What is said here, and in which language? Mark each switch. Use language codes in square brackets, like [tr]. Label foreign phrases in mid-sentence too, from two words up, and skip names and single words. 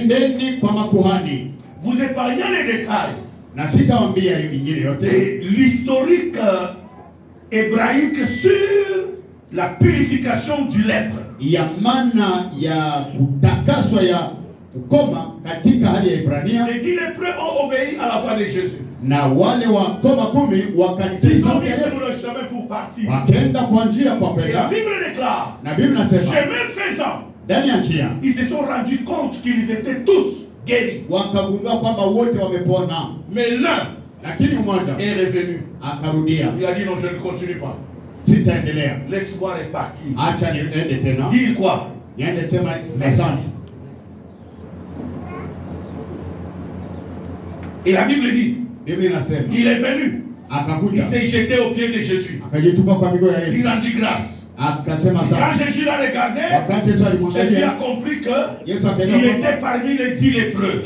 [fr] Vous épargnez les détails. Et l'historique hébraïque sur la purification du lèpre. Les lépreux ont obéi à la voix de Jésus. [sw] Na wale wa koma kumi wakatii sauti ya Yesu. [fr] Le chemin pour partir. [sw] Wakaenda kwa njia kwa kwenda. [fr] La Bible déclare. [sw] Na Biblia inasema. [fr] Chemin faisant. [sw] Ndani ya njia. [fr] Ils se sont rendus compte qu'ils étaient tous guéris. [sw] Wakagundua kwamba wote wamepona. [fr] Mais l'un [sw] lakini mmoja [fr] est revenu. [sw] Akarudia. [fr] Il a dit non, je ne continue pas. [sw] Sitaendelea. [fr] Laisse-moi repartir. [sw] Acha niende tena. [fr] Dire quoi? [sw] Niende sema asante. [fr] Et la Bible dit. Il est venu. Il s'est jeté aux pieds de Jésus. Il rendit grâce. Quand Jésus l'a regardé, Jésus a compris qu'il était parmi les 10 lépreux.